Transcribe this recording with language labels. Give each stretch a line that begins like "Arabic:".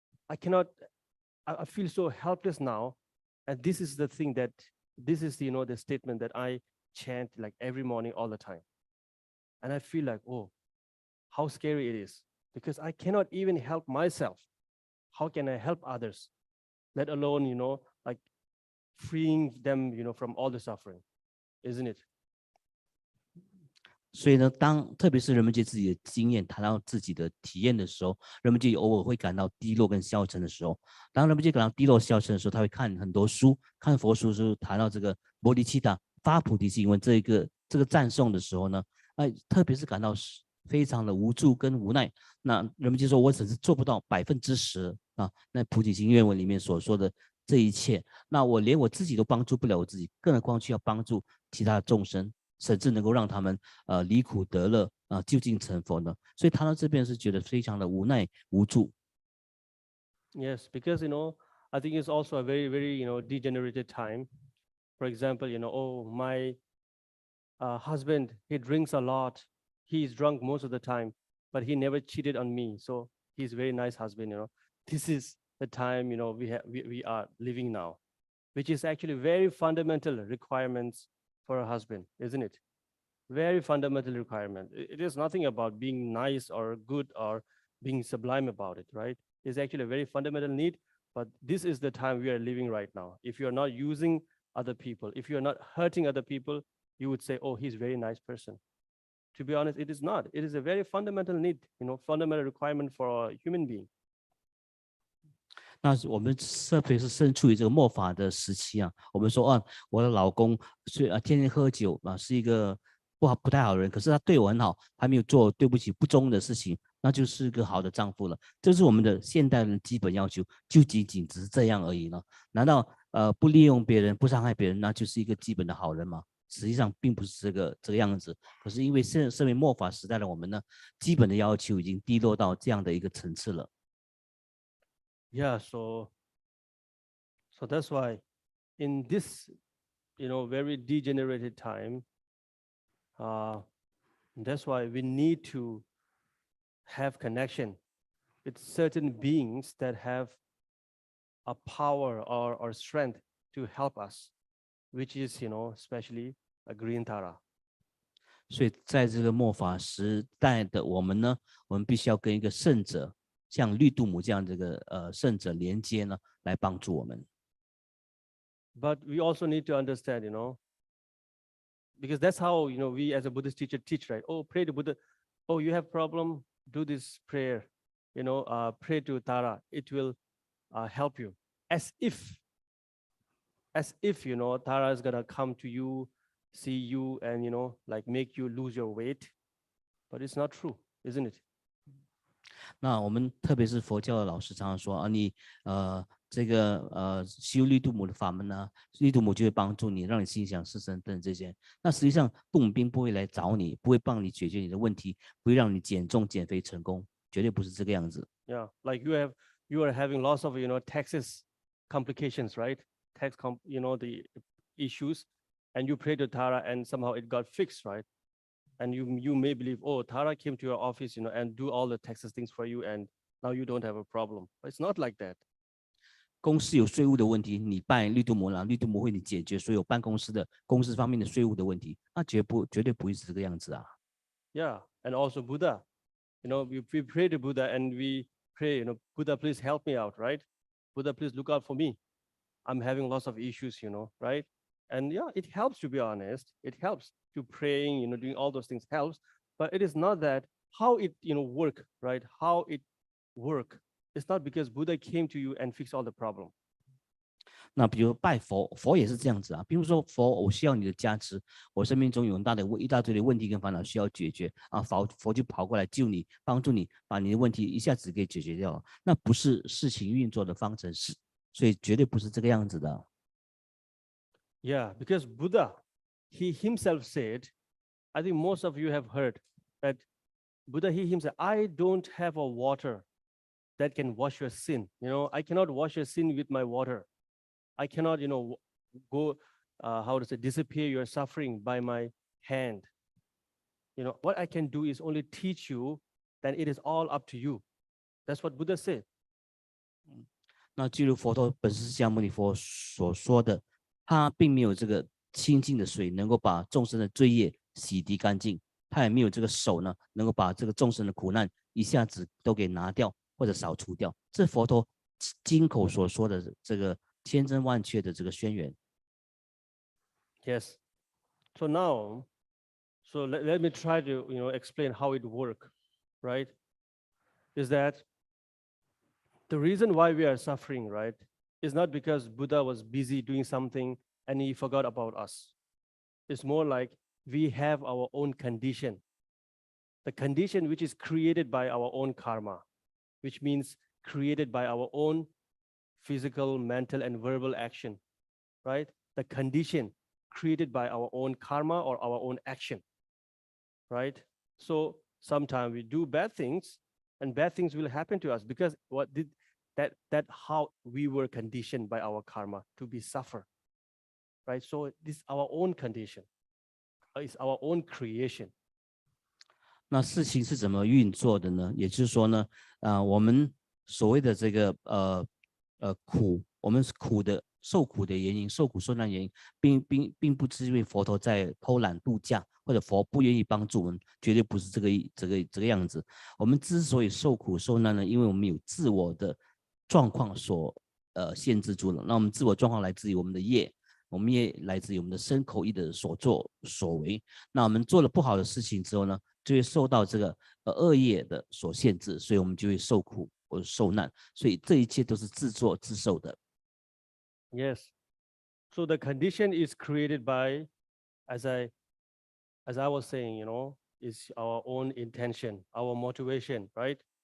English: I feel so helpless now. And this is the thing this is, the statement that I chant like every morning all the time. And I feel like, oh, how scary it is, because I cannot even help myself. How can I help others? Let alone, like freeing them, from all the suffering, isn't it?
Chinese: 所以呢，特别是人们对自己的经验谈到自己的体验的时候，人们就偶尔会感到低落跟消沉的时候，当人们就感到低落消沉的时候，他会看很多书，看佛书的时候谈到这个菩提契达发菩提心，因为这个赞颂的时候呢，特别是感到非常的无助跟无奈，那人们就说我只是做不到10%啊，那菩提心愿文里面所说的这一切，那我连我自己都帮助不了我自己，更何况需要帮助其他的众生。甚至能够让他们离苦得乐究竟成佛呢？所以谈到这边是觉得非常的无奈无助。
English: Yes, because I think it's also a very, very degenerated time. For example, oh, my husband, he drinks a lot. He's drunk most of the time, but he never cheated on me. So he's a very nice husband. This is the time we are living now, which is actually very fundamental requirements for a husband, isn't it? Very fundamental requirement. It is nothing about being nice or good or being sublime about it, right? It's actually a very fundamental need, but this is the time we are living right now. If you're not using other people, if you're not hurting other people, you would say, oh, he's a very nice person. To be honest, it is not. It is a very fundamental need, fundamental requirement for a human being.
Chinese: 那我们特别是身处于这个末法的时期我们说我的老公天天喝酒是一个不太好的人，可是他对我很好，他没有做对不起不忠的事情，那就是个好的丈夫了。这是我们的现代人基本要求，就仅仅只是这样而已呢？难道不利用别人、不伤害别人，那就是一个基本的好人吗？实际上并不是这个样子。可是因为身为末法时代的我们呢，基本的要求已经低落到这样的一个层次了。
English: Yeah, so that's why in this, very degenerated time, that's why we need to have connection with certain beings that have a power or strength to help us, which is, especially a green Tara.
Chinese: 所以在这个末法时代的我们呢，我们必须要跟一个圣者。像绿度母这样这个圣者连接呢，来帮助我们。
English: But we also need to understand, because that's how we as a Buddhist teacher teach, right? Oh, pray to Buddha. Oh, you have problem, do this prayer. Pray to Tara. It will help you. As if Tara is gonna come to you, see you, and like make you lose your weight. But it's not true, isn't it?
Chinese: 那我们特别是佛教的老师常常说你这个修绿度母的法门呢，绿度母就会帮助你，让你心想事成等这些。那实际上度母兵不会来找你，不会帮你解决你的问题，不会让你减重减肥成功，绝对不是这个样子。
English: Yeah, like you are having lots of taxes complications, right? The issues, and you pray to Tara, and somehow it got fixed, right? And you may believe, oh, Tara came to your office, and do all the taxes things for you, and now you don't have a problem. But it's not like that.
Chinese: 公司有税务的问题，你拜绿度母啦，绿度母会你解决所有办公室的公司方面的税务的问题，那绝对不会是这个样子啊。
English: Yeah, and also Buddha, we pray to Buddha and we pray, Buddha, please help me out, right? Buddha, please look out for me. I'm having lots of issues, right? And yeah, it helps, to be honest. It helps to praying, doing all those things helps. But it is not that how it, work, right? How it work. It's not because Buddha came to you and fixed all the problem.
Chinese: 那比如拜佛，佛也是这样子比如说佛，我需要你的加持，我生命中有一大堆的问题跟烦恼需要解决佛就跑过来救你，帮助你把你的问题一下子给解决掉了。那不是事情运作的方程式，所以绝对不是这个样子的。
English: Yeah, because Buddha, he himself said, I think most of you have heard that Buddha, he himself, I don't have a water that can wash your sin. I cannot wash your sin with my water. I cannot, go, disappear your suffering by my hand. What I can do is only teach you, then it is all up to you. That's what Buddha said.
Chinese: 那正如佛陀本师释迦牟尼佛所说的，他并没有这个清净的水能够把众生的罪业洗涤干净，他也没有这个手呢，能够把这个众生的苦难一下子都给拿掉或者扫除掉。这佛陀经口所说的这个千真万确的这个宣言。
English: Yes. So now, So let me try to explain how it works, right? Is that the reason why we are suffering, right, is not because Buddha was busy doing something and he forgot about us. It's more like we have our own condition. The condition which is created by our own karma, which means created by our own physical, mental, and verbal action, right? The condition created by our own karma or our own action, right? So sometimes we do bad things and bad things will happen to us because that how we were conditioned by our karma to be suffer, right? So this is our own condition, it's our own creation.
Chinese: 那事情是怎么运作的呢？也就是说呢，我们所谓的这个苦，我们苦的受苦的原因，受苦受难原因，并不是因为佛陀在偷懒度假，或者佛不愿意帮助我们，绝对不是这个样子。我们之所以受苦受难呢，因为我们有自我的状况所限制住了。那我们自我状况来自于我们的业。我们也来自于我们的身口意的所作所为。那我们做了不好的事情之后呢，就会受到这个恶业的所限制，所以我们就会受苦或者受难。所以这一切都是自作自受的。
English: Yes. So the condition is created by, as I was saying, is our own intention, our motivation, right?